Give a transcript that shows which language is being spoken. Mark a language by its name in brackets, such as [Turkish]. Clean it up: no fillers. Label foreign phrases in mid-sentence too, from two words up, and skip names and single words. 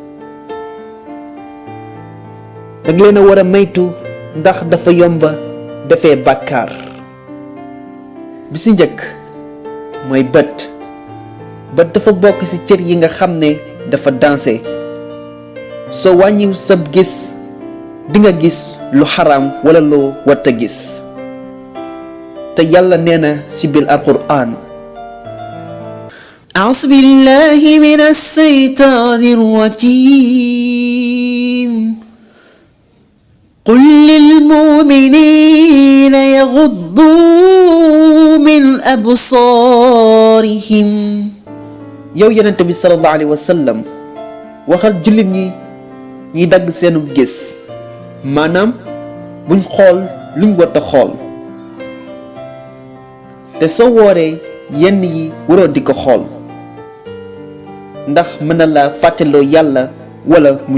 [Wolof] danga leen a war a moytu ndax dafa yomba defee bàkkaar bi si njëkk mooy bët dafa bokk ci cër yi nga xam ne dafa danse soo wàññiw sab gis dinga gis lu xaraam wala loo warta gis te yàlla nee na ci biir alquraan [Arabic] أعوذ بالله من الشيطان الرجيم قل للمؤمنين يغضوا من أبصارهم [Wolof] yow yonent bi [Arabic] صلى الله عليه وسلم [Wolof] waxal jullit ñi dagg seenu gis maanaam buñ xool luñ warta xool te soo wooree yenn yi waroo di ko xool ndax mën na la fàttaloo yàlla wala mu